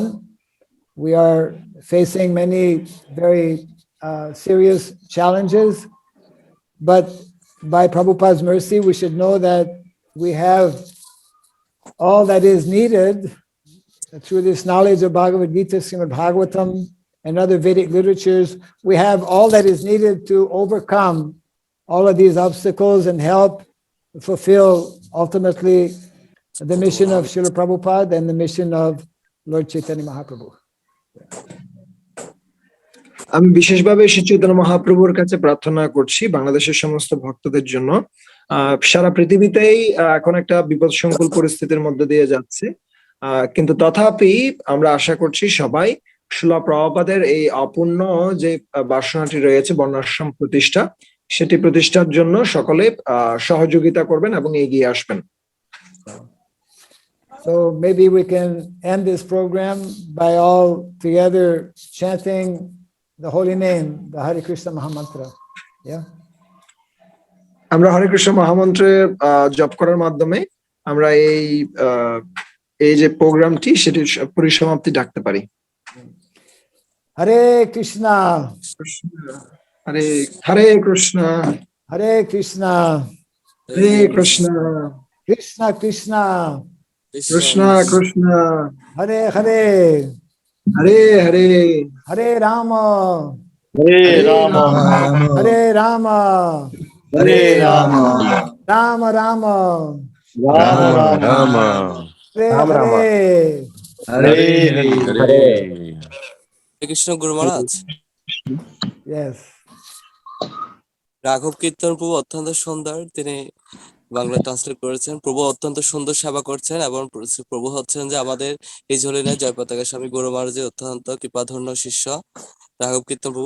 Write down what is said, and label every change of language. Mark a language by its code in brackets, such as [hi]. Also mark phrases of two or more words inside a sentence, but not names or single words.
[en] We are facing many very serious challenges, but by Prabhupada's mercy, we should know that we have all that is needed through this knowledge of Bhagavad Gita, Srimad Bhagavatam, and other Vedic literatures. We have all that is needed to overcome all of these obstacles and help fulfill ultimately the mission of Srila Prabhupada and the mission of Lord Chaitanya Mahaprabhu. [bn] আমি বিশেষভাবে শ্রী চৈতন্য মহাপ্রভুর কাছে প্রার্থনা করছি বাংলাদেশের সমস্ত ভক্তদের জন্য। সারা পৃথিবীতেই এখন একটা বিপদসংকুল পরিস্থিতির মধ্যে দিয়ে যাচ্ছে, কিন্তু তথাপি আমরা আশা করছি সবাই শিলা প্রভুপাদের এই অপূর্ণ যে বাসনাটি রয়েছে বর্ণাশ্রম প্রতিষ্ঠা, সেটি প্রতিষ্ঠার জন্য সকলে সহযোগিতা করবেন এবং এগিয়ে আসবেন। [en] So maybe we can end this program by all together chanting the holy name, the Hare Krishna Mahamantra. Yeah. [bn] আমরা হরে কৃষ্ণ মহামন্ত্রে জপ করার মাধ্যমে আমরা এই যে প্রোগ্রামটি সেটি পরিসমাপ্তি ডাকতে পারি। [sa] Hare Krishna. হরে হরে কৃষ্ণ Hare Krishna. Hare Krishna, Krishna Krishna, Krishna Krishna, Hare Hare, Hare Hare, Hare Rama, Hare Rama, Hare Rama, Hare Rama, Rama Rama, Rama Rama, Hare Ram Rama. Hare. Hare Hare. [bn] কৃষ্ণ গুরু মহারাজ, [en] Yes. [bn] রাঘব কীর্তন প্রভু অত্যন্ত সুন্দর, তিনি বাংলা ট্রান্সলেট করেছেন। প্রভু অত্যন্ত সুন্দর সেবা করছেন এবং প্রভু হচ্ছেন যে আমাদের এই ঝুলিনের জয় পতাকা স্বামী গুরু মহারাজের অত্যন্ত কৃপাধন্য শিষ্য রাঘব কীর্তন প্রভু।